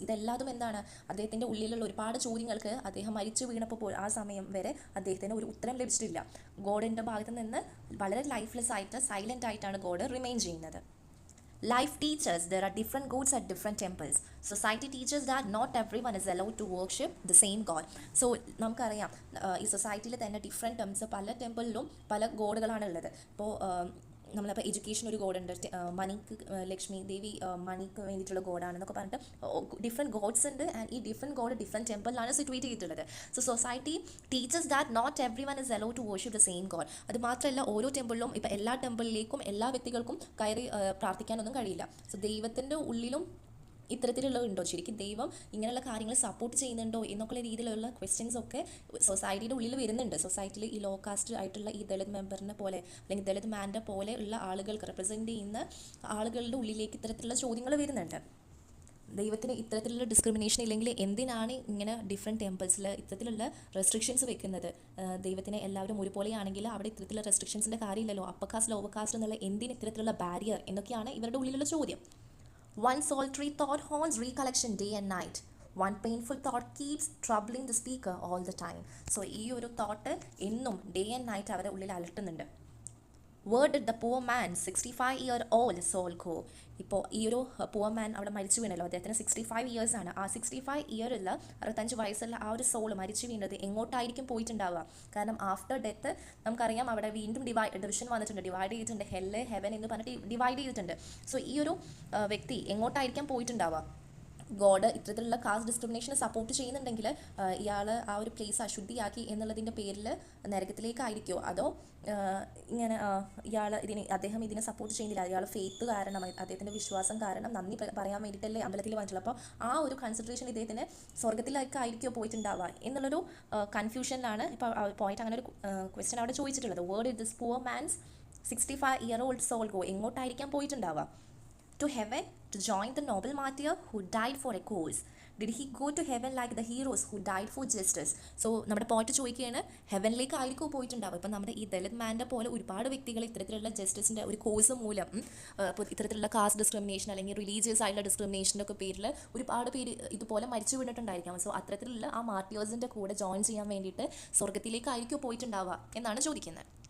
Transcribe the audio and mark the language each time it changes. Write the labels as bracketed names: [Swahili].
[Malayalam] ഇതെല്ലാതും എന്താണ്, അദ്ദേഹത്തിൻ്റെ ഉള്ളിലുള്ള ഒരുപാട് ചോദ്യങ്ങൾക്ക് അദ്ദേഹം മരിച്ചു വീണപ്പോൾ ആ സമയം വരെ അദ്ദേഹത്തിന് ഒരു ഉത്തരം ലഭിച്ചിട്ടില്ല. ഗോഡിൻ്റെ ഭാഗത്ത് നിന്ന് വളരെ ലൈഫ്ലെസ് ആയിട്ട് സൈലൻ്റ് ആയിട്ടാണ് ഗോഡ് റിമെയിൻ ചെയ്യുന്നത്. [English] Life teaches there are different gods at different temples. Society teaches that not everyone is allowed to worship the same god. [Malayalam] So നമുക്കറിയാം ഈ സൊസൈറ്റിയിൽ തന്നെ ഡിഫറെൻറ്റ് ടെംപ്സ്, പല ടെമ്പിളിലും പല ഗോഡുകളാണ് ഉള്ളത്. ഇപ്പോൾ നമ്മളിപ്പോൾ എഡ്യൂക്കേഷൻ ഒരു ഗോഡുണ്ട്, മണിക്ക് ലക്ഷ്മി ദേവി മണിക്ക് വേണ്ടിയിട്ടുള്ള ഗോഡാണെന്നൊക്കെ പറഞ്ഞിട്ട് ഡിഫറെൻറ്റ് ഗോഡ്സ് ഉണ്ട്. ആൻഡ് ഈ ഡിഫറെൻറ്റ് ഗോഡ് ഡിഫറെൻറ്റ് ടെമ്പിളിലാണ് സിറ്റുവേറ്റ് ചെയ്തിട്ടുള്ളത്. So [English] Society teachers that not every one is allowed to worship the same god. [Malayalam] അത് മാത്രമല്ല ഓരോ ടെമ്പിളിലും ഇപ്പോൾ എല്ലാ ടെമ്പിളിലേക്കും എല്ലാ വ്യക്തികൾക്കും കയറി പ്രാർത്ഥിക്കാനൊന്നും കഴിയില്ല. സോ ദൈവത്തിൻ്റെ ഉള്ളിലും ഇത്തരത്തിലുള്ളതുണ്ടോ, ശരിക്കും ദൈവം ഇങ്ങനെയുള്ള കാര്യങ്ങൾ സപ്പോർട്ട് ചെയ്യുന്നുണ്ടോ എന്നൊക്കെയുള്ള രീതിയിലുള്ള ക്വസ്റ്റ്യൻസ് ഒക്കെ സൊസൈറ്റിയുടെ ഉള്ളിൽ വരുന്നുണ്ട്. സൊസൈറ്റിയിൽ ഈ ലോ കാസ്റ്റ് ആയിട്ടുള്ള ഈ ദളിത് മെമ്പറിനെ പോലെ, അല്ലെങ്കിൽ ദളിത് മാൻ്റെ പോലെ ഉള്ള ആളുകൾക്ക് റെപ്രസെൻറ്റ് ചെയ്യുന്ന ആളുകളുടെ ഉള്ളിലേക്ക് ഇത്തരത്തിലുള്ള ചോദ്യങ്ങൾ വരുന്നുണ്ട്. ദൈവത്തിന് ഇത്തരത്തിലുള്ള ഡിസ്ക്രിമിനേഷൻ ഇല്ലെങ്കിൽ എന്തിനാണ് ഇങ്ങനെ ഡിഫറെൻറ്റ് ടെമ്പിൾസിൽ ഇത്തരത്തിലുള്ള റെസ്ട്രിക്ഷൻസ് വെക്കുന്നത്? ദൈവത്തിന് എല്ലാവരും ഒരുപോലെയാണെങ്കിൽ അവിടെ ഇത്തരത്തിലുള്ള റെസ്ട്രിക്ഷൻസിൻ്റെ കാര്യമില്ലല്ലോ. അപ്പർ കാസ്റ്റ് ലോവർ കാസ്റ്റ് എന്നുള്ള എന്തിന് ഇത്തരത്തിലുള്ള ബാരിയർ എന്നൊക്കെയാണ് ഇവരുടെ ഉള്ളിലുള്ള ചോദ്യം. [English] One solitary thought haunts recollection day and night. One painful thought keeps troubling the speaker all the time. So [Malayalam] ഈ ഒരു തോട്ട് എന്നും ഡേ ആൻഡ് നൈറ്റ് അവരുടെ ഉള്ളിൽ അലട്ടുന്നുണ്ട്. [English] Where did the poor man 65-year-old soul go. [Malayalam] ഇപ്പോൾ ഈ ഒരു poor man അവിടെ മരിച്ചു വീണല്ലോ, അദ്ദേഹത്തിന് 65 ഇയേഴ്സ് ആണ്. ആ 65 ഇയറിൽ 65 വയസ്സുള്ള ആ ഒരു സോൾ മരിച്ചു വീണത് എങ്ങോട്ടായിരിക്കും പോയിട്ടുണ്ടാവുക? കാരണം ആഫ്റ്റർ ഡെത്ത് നമുക്കറിയാം അവിടെ വീണ്ടും ഡിവിഷൻ വന്നിട്ടുണ്ട്, ഡിവൈഡ് ചെയ്തിട്ടുണ്ട്, ഹെല്ല് ഹെവൻ എന്ന് പറഞ്ഞിട്ട് ഡിവൈഡ് ചെയ്തിട്ടുണ്ട്. സോ ഈ ഒരു വ്യക്തി എങ്ങോട്ടായിരിക്കാം പോയിട്ടുണ്ടാവുക? ഗോഡ് ഇത്തരത്തിലുള്ള കാസ്റ്റ് ഡിസ്ക്രിമിനേഷനെ സപ്പോർട്ട് ചെയ്യുന്നുണ്ടെങ്കിൽ ഇയാൾ ആ ഒരു പ്ലേസ് അശുദ്ധിയാക്കി എന്നുള്ളതിൻ്റെ പേരിൽ നരകത്തിലേക്കായിരിക്കുമോ, അതോ ഇങ്ങനെ അദ്ദേഹം ഇതിനെ സപ്പോർട്ട് ചെയ്യുന്നില്ല, അയാൾ ഫെയ്ത്ത് കാരണം, അദ്ദേഹത്തിൻ്റെ വിശ്വാസം കാരണം നന്ദി പറയാൻ വേണ്ടിയിട്ടല്ലേ അമ്പലത്തിൽ വന്നിട്ടുള്ളൂ, അപ്പോൾ ആ ഒരു കൺസിഡറേഷൻ ഇദ്ദേഹത്തിന് സ്വർഗത്തിലേക്കായിരിക്കുമോ പോയിട്ടുണ്ടാവുക എന്നുള്ളൊരു കൺഫ്യൂഷനിലാണ് ഇപ്പോൾ പോയിട്ട് അങ്ങനെ ഒരു ക്വസ്റ്റ്യൻ അവിടെ ചോദിച്ചിട്ടുള്ളത്. [English] where'd it this poor man's 65-year-old soul go, [Malayalam] എങ്ങോട്ടായിരിക്കാം പോയിട്ടുണ്ടാവുക? [English] To heaven, to join the noble martyr who died for a cause. Did he go to heaven like the heroes who died for justice? [Malayalam] So നമ്മുടെ പോയിട്ട് ചോദിക്കുകയാണ്, ഹെവനിലേക്ക് ആയിരിക്കും പോയിട്ടുണ്ടാവുക. ഇപ്പം നമ്മുടെ ഈ ദലിത് മാൻ്റെ പോലെ ഒരുപാട് വ്യക്തികൾ ഇത്തരത്തിലുള്ള ജസ്റ്റിസിൻ്റെ ഒരു കോഴ്സ് മൂലം ഇപ്പോൾ ഇത്തരത്തിലുള്ള കാസ്റ്റ് ഡിസ്ക്രിമിനേഷൻ അല്ലെങ്കിൽ റിലീജിയസ് ആയിട്ടുള്ള ഡിസ്ക്രിമിനേഷൻ്റെ ഒക്കെ പേരിൽ ഒരുപാട് പേര് ഇതുപോലെ മരിച്ചു വീണിട്ടുണ്ടായിരിക്കാം. സോ അത്തരത്തിലുള്ള ആ മാർട്ടിയേഴ്സിൻ്റെ കൂടെ ജോയിൻ ചെയ്യാൻ വേണ്ടിയിട്ട് സ്വർഗത്തിലേക്കായിരിക്കും പോയിട്ടുണ്ടാവുക എന്നാണ് ചോദിക്കുന്നത്.